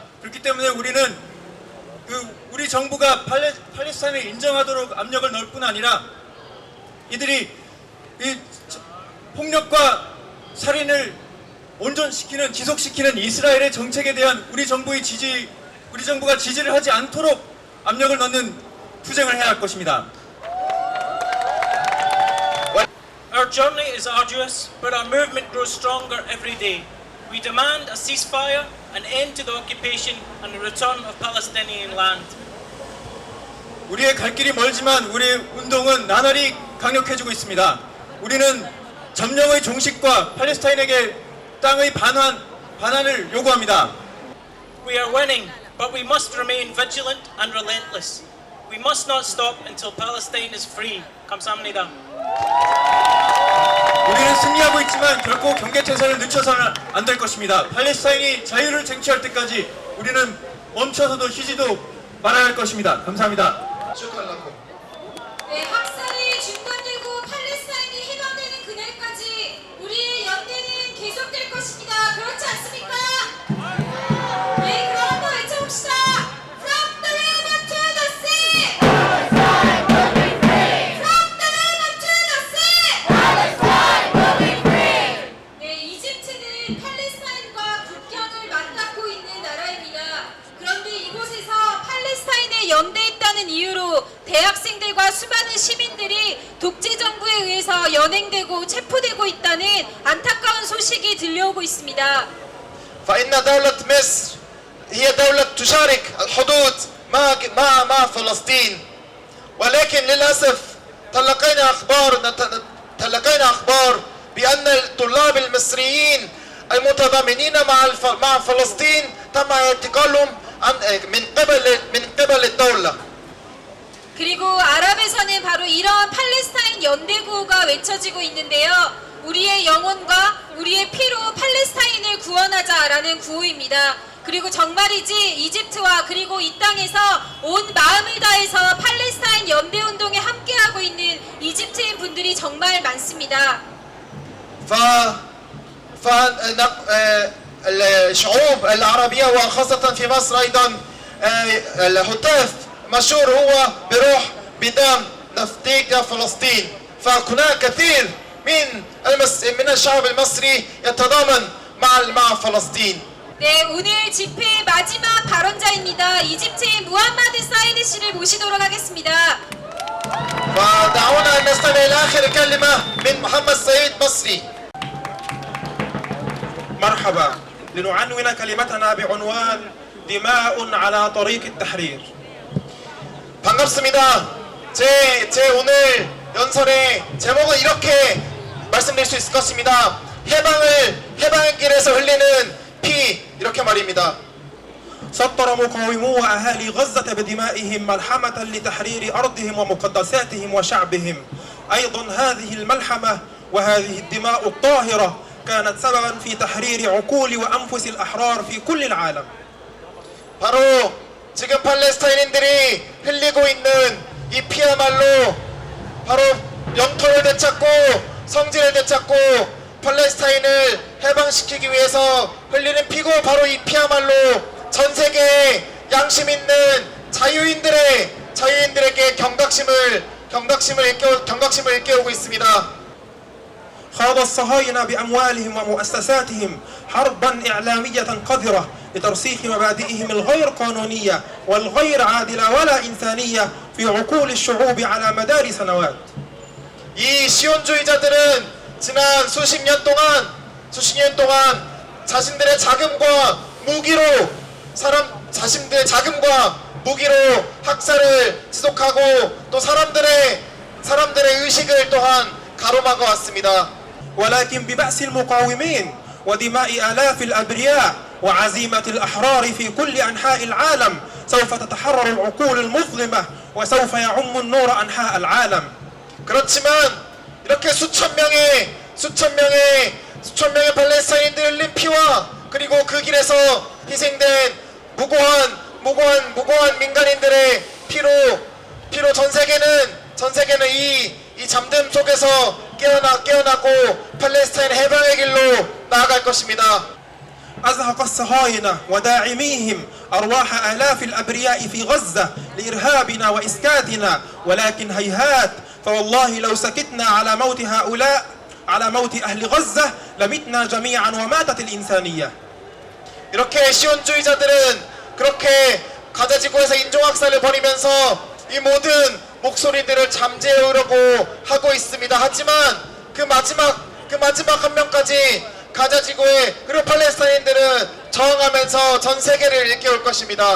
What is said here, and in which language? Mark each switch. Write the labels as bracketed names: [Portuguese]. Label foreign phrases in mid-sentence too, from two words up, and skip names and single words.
[Korean] 그렇기 때문에 우리는 우리 정부가 팔레스타인을 인정하도록 압력을 넣을 뿐 아니라 이들이 이 폭력과 살인을 지속시키는 이스라엘의 정책에 대한 우리 정부가 지지를 하지 않도록 압력을 넣는 투쟁을 해야 할 것입니다. [English] Our journey is arduous, but our movement grows stronger every day. We demand a ceasefire, an end to the occupation, and the return of Palestinian land. [Korean] 우리의 갈 길이 멀지만 우리의 운동은 나날이 강력해지고 있습니다. 우리는 점령의 종식과 팔레스타인에게 땅의 반환을 요구합니다. [English] We are winning, but we must remain vigilant and relentless. We must not stop until Palestine is free. [Korean] 감사합니다. 우리는 승리하고 있지만 결코 경계태세를 늦춰서는 안 될 것입니다. 팔레스타인이 자유를 쟁취할 때까지 우리는 멈춰서도 쉬지도 말아야 할 것입니다. 감사합니다. 네, 학살이 중단되고 팔레스타인이 해방되는 그날까지 우리의 연대는 계속될 것입니다. 그렇지 않습니까? 네, 그럼 한번 외쳐봅시다. [English] From the river to the sea. Palestine will be free. From the river to the sea. Palestine will be free. [Korean] 네, 이집트는 팔레스타인과 국경을 맞닿고 있는 나라입니다. 그런데 이곳에서 팔레스타인에 연대했다는 이유로 대학생들과 수많은 시민들이 독재 정부에 의해서 연행되고 체포되고 있다는 안타까운 소식이 들려오고 있습니다. [Arabic] فإن دولة مصر هي دولة تشارك الحدود مع فلسطين، ولكن للأسف تلقينا أخبار بأن الطلاب المصريين المتضامنين مع فلسطين تم اعتقالهم من قبل الدولة. [Korean] 그리고 아랍에서는 바로 이런 팔레스타인 연대 구호가 외쳐지고 있는데요. 우리의 영혼과 우리의 피로 팔레스타인을 구원하자라는 구호입니다. 그리고 정말이지 이집트와 그리고 이 땅에서 온 마음을 다해서 팔레스타인 연대 운동에 함께하고 있는 이집트인 분들이 정말 많습니다. [Arabic] الشعوب العربية وخاصة في مصر أيضا الهتاف مشهور هو بروح بدم نفديك فلسطين. فهناك كثير من الشعب المصري يتضامن مع فلسطين. [Korean] 네, 오늘 집회의 마지막 발언자입니다. 이집트의 무함마드 사이드 씨를 모시도록 하겠습니다. [Arabic] فدعونا أن نستمع إلى آخر كلمة من محمد سيد مصري. مرحبا. لنعنون كلمتنا بعنوان دماء على طريق التحرير. [Korean] 반갑습니다. 제 오늘 연설의 제목은 이렇게 말씀드릴 수 있을 것입니다. 해방의 길에서 흘리는 피, 이렇게 말입니다. [Arabic] سطر مقاومو أهالي غزة بدمائهم ملحمة لتحرير أرضهم ومقدساتهم وشعبهم. أيضا هذه الملحمة وهذه الدماء الطاهرة كانت سببا في تحرير عقول وأنفس الأحرار في كل العالم. [Korean] 바로 지금 팔레스타인인들이 흘리고 있는 이 피야말로 바로 영토를 되찾고 성지를 되찾고 팔레스타인을 해방시키기 위해서 흘리는 피고, 바로 이 피야말로 전 세계의 양심 있는 자유인들에게 경각심을 일깨우고 있습니다. [Arabic] خاض الصهاينة بأموالهم ومؤسساتهم حربا إعلامية قذرة لترسيخ مبادئهم الغير قانونية والغير عادلة ولا إنسانية في عقول الشعوب على مدار سنوات. [Korean] 이 시온주의자들은 지난 수십 년 동안 자신들의 자금과 무기로 학살을 지속하고 또 사람들의 의식을 또한 가로막아 왔습니다. [Arabic] ولكن ببأس المقاومين ودماء آلاف الأبرياء وعزيمة الأحرار في كل أنحاء العالم سوف تتحرر العقول المظلمة وسوف يعم النور أنحاء العالم. [Korean] 그렇지만 이렇게 수천 명의 팔레스타인인들이 흘린 피와 그리고 그 길에서 희생된 무고한 민간인들의 피로 전 세계는 이 잠듦 속에서 깨어나고 팔레스타인 해방의 길로 나아갈 것입니다. [Arabic] أزهق الصهاينة وداعميهم أرواح آلاف الأبرياء في غزة لإرهابنا وإسكاتنا، ولكن هيهات، فوالله لو سكتنا على موت هؤلاء، على موت أهل غزة، لمتنا جميعا وماتت الإنسانية. [Korean] 이렇게 시온주의자들은 그렇게 가자지구에서 인종학살을 벌이면서 이 모든 목소리들을 잠재우려고 하고 있습니다. 하지만 그 마지막 한 명까지 가자지구에 그리고 팔레스타인들은 저항하면서 전 세계를 일깨울 것입니다.